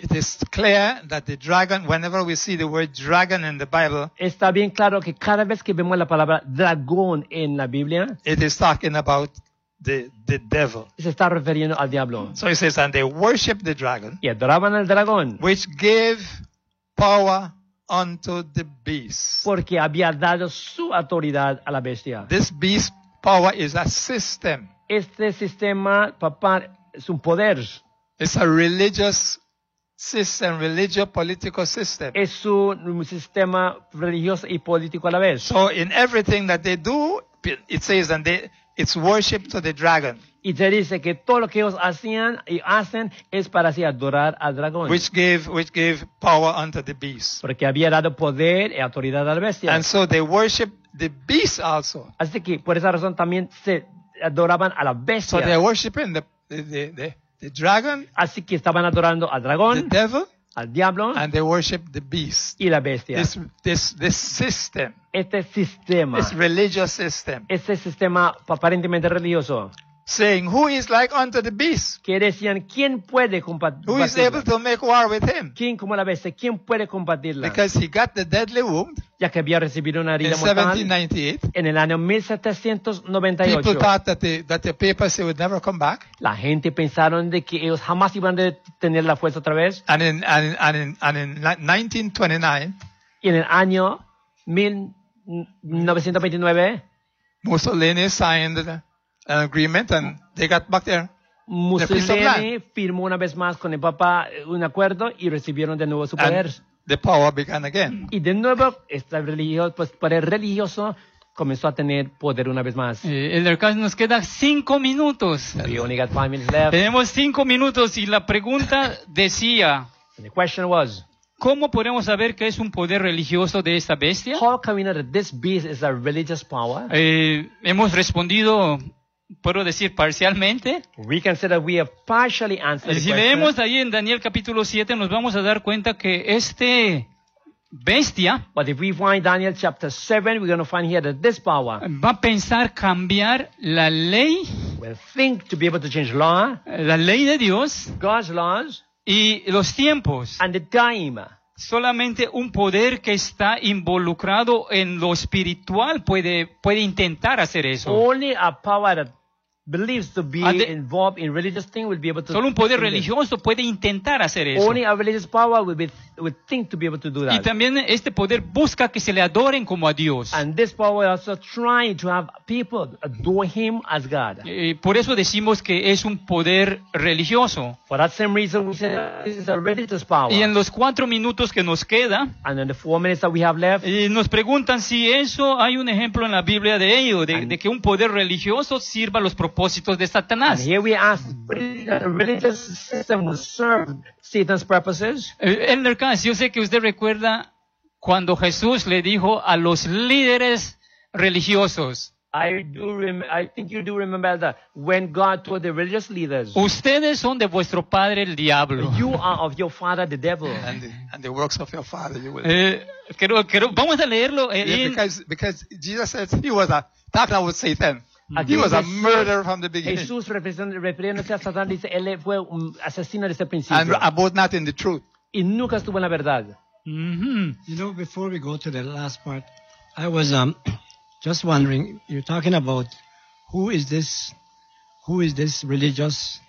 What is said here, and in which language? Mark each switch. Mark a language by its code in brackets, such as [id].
[en] It is clear that the dragon, whenever we see the word dragon in the Bible, [es] está bien claro que cada vez que vemos la palabra dragón en la Biblia, [en] it is talking about the devil. [es] Se está refiriendo al diablo. [en] So it says, and they worship the dragon, [es] y adoraban al dragón, [en] which gave power unto the beast. [es] Porque había dado su autoridad a la bestia. [en] This beast power is a system. [es] Este sistema, papá, es un poder. [en] It's a religious system, religious political system. [es] Es un sistema religioso y político a la vez. [en] So in everything that they do, it says and it's worship to the dragon. [es] Y te dice que todo lo que ellos hacían y hacen es para así adorar al dragón. [en] Which gave power unto the beast. [es] Porque había dado poder y autoridad a la bestia. [en] And so they worship the beast also. [es] Así que por esa razón también se adoraban a la bestia. [en] So they are worshiping the dragon. [es] Así que estaban adorando al dragón. [en] The devil. [es] Al diablo. [en] And they worship the beast. [es] Y la bestia. [en] This system. [es] Este sistema. [en] This religious system. [es] Este sistema aparentemente religioso. [en] Saying who is like unto the beast? [es] Que decían quién puede combatirla. [en] Who is able to make war with him? [es] ¿Quién como la bestia? ¿Quién puede combatirla? [en] Because he got the deadly wound. [es] Ya que había recibido una herida mortal. [en] In 1798. [es] En el año 1798. [en] People thought that the papacy would never come back. [es] La gente pensaron de que ellos jamás iban a tener la fuerza otra vez. [en] And in 1929. [es] Y en el año 1929. [en] Mussolini signed an agreement and they got back there. [es] Mussolini firmó una vez más con el Papa un acuerdo y recibieron de nuevo su poder. [en] And the power began again. [es] Y de nuevo este poder religioso comenzó a tener poder una vez más. El alcalde nos queda 5 minutos. [en] We only got 5 minutes left. [es] Tenemos 5 minutos y la pregunta decía. [en] And the question was. [es] ¿Cómo podemos saber que es un poder religioso de esta bestia? [en] How can we know that this beast is a religious power? [es] Hemos respondido. Puedo decir parcialmente. [en] We can say that we have partially answered. [es] Si leemos ahí en Daniel capítulo 7, nos vamos a dar cuenta que este bestia. [en] But if we find Daniel chapter 7, we're going to find here that this power. [es] Va a pensar cambiar la ley. [en] Will think to be able to change law. [es] La ley de Dios. [en] God's laws. [es] Y los tiempos. [en] And the time. [es] Solamente un poder que está involucrado en lo espiritual puede intentar hacer eso. [en] Only a power that believes to be involved in religious thing will be able to. [es] Solo un poder religioso puede intentar hacer eso. [en] Only a religious power will think to be able to do that. [es] Y también este poder busca que se le adoren como a Dios. [en] And this power also trying to have people adore him as God. [es] Y por eso decimos que es un poder religioso. [en] For that same reason we say this is a religious power. [es] Y en los 4 minutos que nos queda. [en] And in the 4 minutes that we have left. [es] Y nos preguntan si eso hay un ejemplo en la Biblia de ello, de que un poder religioso sirva a los propósitos de Satanás. [en] And here we ask, religious system will serve Satan's purposes. [es] Elder Cass, yo sé que usted recuerda cuando Jesús le dijo a los líderes religiosos. [en] I think you do remember that when God told the religious leaders. [es] Ustedes son de vuestro padre el diablo. [en] You are of your father the devil. And the works of your father you will. [es] Quiero vamos a leerlo. [en] Because Jesus said he was a talking about Satan. He was a murderer from the beginning. [es] Jesús refiriéndose a Satán dice él fue un asesino desde el principio. [en] And abode not in the truth. [es] Y nunca estuvo en la verdad. Mm-hmm. [en] You know, before we go to the last part, I was just wondering. You're talking about who is this religious